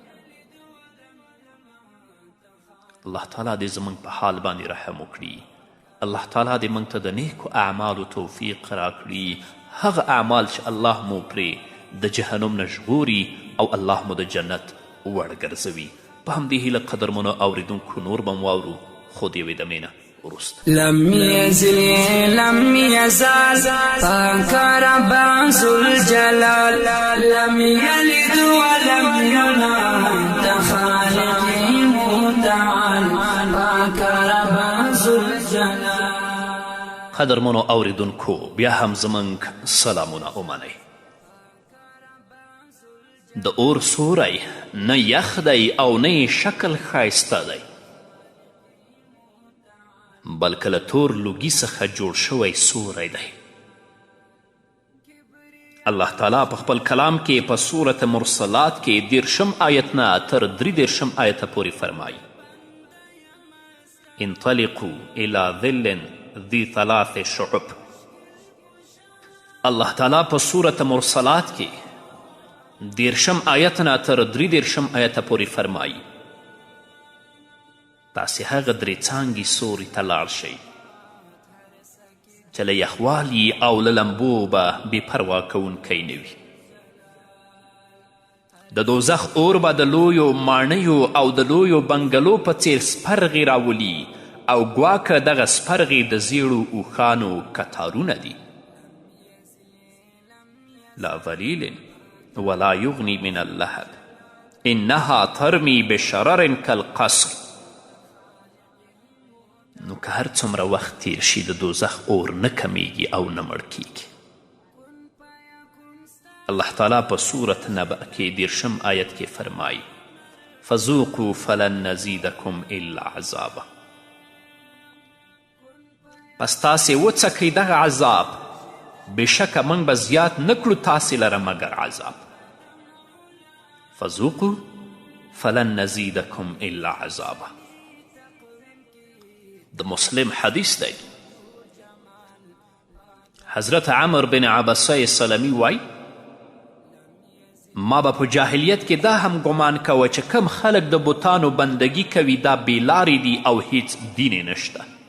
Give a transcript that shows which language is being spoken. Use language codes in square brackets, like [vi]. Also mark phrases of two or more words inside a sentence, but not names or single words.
[ps] الله تعالی دې زموږ په حال باندې رحم وکړي الله تعالی دې موږ ته د نیکو اعمالو توفیق راکړي، هغه اعمال چې الله مو پرې د جهنم نه ژغوري او الله مو د جنت وړ ګرځوي. په همدې هیله قدرمنو اوریدونکو نور به مو واورو، خو د یوې دمې نه وروسته. [ar] لم يزال [ps] پاک رب ذوالجلال، [ar] لم يلد ولم يولد خالق متعال، [ps] پاک رب ذوالجلال. قدرمنو اوریدونکو بیا هم زموږ سلامونه ومنئ. د اور سوری نه یخ دی او نه یې شکل ښایسته دی، بلکې له تور لوګي څخه جوړ شوی سوری دی. الله تعالی په خپل کلام کې په سورت مرسلات کې 13 آیت نه تر 33 آیته پورې فرمایي: [ar] انطلقوا الى ظل ذي 3 شعب. [ps] الله تعالی په سورت مرسلات کې 13 آیت نه تر 33 آیته پورې فرمایي: تاسې هغه درې څانګې سوري ته لاړ شئ چې له یخوالي او له لمبو به بې پروا کوونکی نه وي. د دوزخ اور به د لویو ماڼیو او د لویو بنګلو په څیر سپرغې راولي او ګواکه دغه سپرغې د زیړو اوښانو کتارونه دي. [ar] لا ظلیل ولا یغنی من اللهب انها ترمی بشرر کالقصر. [ps] نو که هر څومره وخت تیر شي د دوزخ اور نه کمیږي او نه مړ کیږي. الله تعالی په سورت نبأ کې 13 آیت کې فرمایي: [ar] فذوقوا فلن نزیدکم الا عذابا. [ps] پس تاسې وڅکئ دغه عذاب، بېشکه موږ به زیات نه کړو تاسې لره مګر عذاب. [ar] فذوقوا فلن نزیدکم الا عذابا. [ps] د مسلم حدیث دی. حضرت عمر بن عبسه سلمی وای: ما به په جاهلیت کې دا هم ګمان کوه چې کم خلک د بوتانو بندگی کوي دا بېلارې دي او هیڅ دین یې نشته.